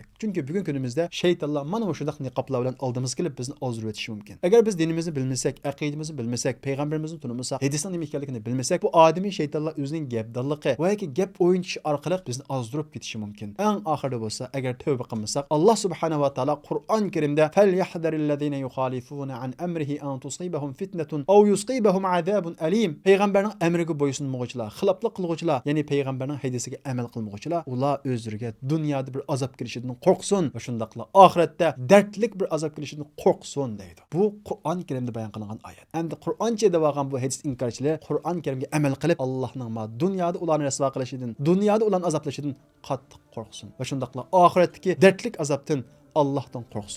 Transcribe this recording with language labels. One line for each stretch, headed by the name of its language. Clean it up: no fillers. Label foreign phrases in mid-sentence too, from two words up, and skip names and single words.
Uzbek: Chunki bugun kunimizda shaytonlar mana bu shundaq niqoblar bilan oldimizga kelib bizni ozdirib o'tishi mumkin. Agar biz dinimizni bilmasak, aqidamizni bilmasak, payg'ambarimizni tunamasak, hadisning nima ekanligini bilmasak, bu odimiy shaytonlar o'zining gapdonligi va gap o'yinchishi orqali bizni ozdirib ketishi mumkin. Eng oxirida bo'lsa, agar tövbə qilmasak, Alloh subhanahu va taolo Qur'on Karimda
Arabic: "فليحذر الذين يخالفون عن أمره أن تصيبهم فتنة أو يصيبهم عذاب أليم."
Uzbek: Payg'ambarning amriga bo'ysunmovchilar, xiloflik qiluvchilar, ya'ni payg'ambarning hadisiga amal qilmovchilar, ular o'zlariga dunyoda bir azob kelishidan qo'rqsin va shundaqla oxiratda dardlik bir azob kelishidan qo'rqsin deydi. Bu Qur'on Karimda bayon qilingan oyat. Endi Qur'oncha deb olgan bu hadis inkorchilar Qur'on Karimga amal qilib, Allohning ma dunyoda ularni rasvo qilishidan, dunyoda ularni azoblashidan qattiq qo'rqsin va shundaqla oxiratdagi dardlik azobdan Allah'tan qo'rqsin.